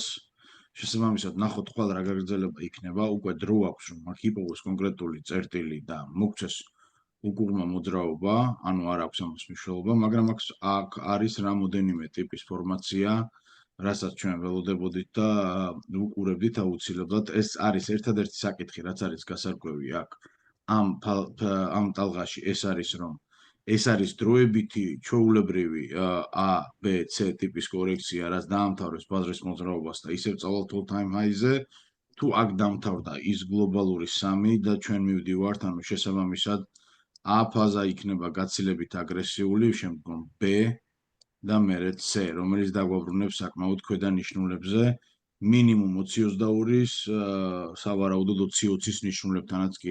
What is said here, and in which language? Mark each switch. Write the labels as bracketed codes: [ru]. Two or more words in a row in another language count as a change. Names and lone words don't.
[ka] შესაბამისად, ნახოთ ხვალ რა გაგრძელება იქნება, უკვე დრო აქვს, რომ აქ იპოვოს კონკრეტული წერტილი და მოგცეს უკუღმა მოძრაობა, ანუ არ აქვს ამას მნიშვნელობა, მაგრამ აქ არის რამოდენიმე ტიპის ფორმაცია, რასაც ჩვენ ველოდებოდით და უყურებდით აუცილებლად. ეს არის ერთადერთი საკითხი, რაც არის გასარკვევი აქ ამ ტალღაში, ეს არის, რომ ეს არის დროებითი ჩვეულებრივი A, B, C ტიპის კორექცია, რაც დაამთავრებს ბაზრის მოძრაობას და ისევ წავალთ [en] all time high-ზე, [ka] თუ აქ დამთავრდა ის გლობალური 3 და ჩვენ მივდივართ, ანუ შესაბამისად A ფაზა იქნება გაცილებით აგრესიული, შემდგომ B და მერე C, რომელიც დაგვაბრუნებს საკმაოდ ქვედა ნიშნულებზე, მინიმუმ 22-ის, სავარაუდოდ 20-20-ის ნიშნულებთანაც კი.